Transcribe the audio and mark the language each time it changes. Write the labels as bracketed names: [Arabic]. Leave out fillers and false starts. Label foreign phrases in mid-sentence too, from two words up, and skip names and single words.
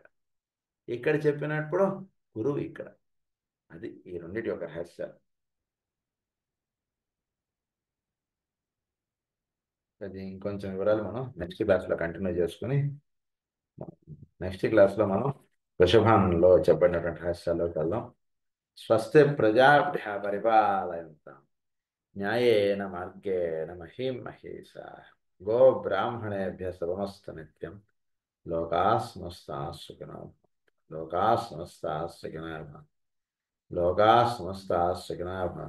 [Telugu] ఇక్కడ చెప్పినప్పుడు గురువు ఇక్కడ. అది ఈ రెండింటి యొక్క రహస్యాలు. అది ఇంకొంచెం వివరాలు మనం నెక్స్ట్ క్లాస్లో కంటిన్యూ చేసుకుని, నెక్స్ట్ క్లాస్లో మనం వృషభంలో చెప్పబడినటువంటి రహస్యాల్లోకి వెళ్దాం. [Sanskrit] స్వస్తి ప్రజాభ్య పరిపాలయంతాం న్యాయేన మార్గేణ మహీం మహేషాః గో బ్రాహ్మణేభ్యः శుభమస్తు నిత్యం. లోకాः సమస్తాः సుఖినో భవంతు. లోకాः సమస్తాः సుఖినో భవంతు. లోకాः సమస్తాः సుఖినో భవంతు.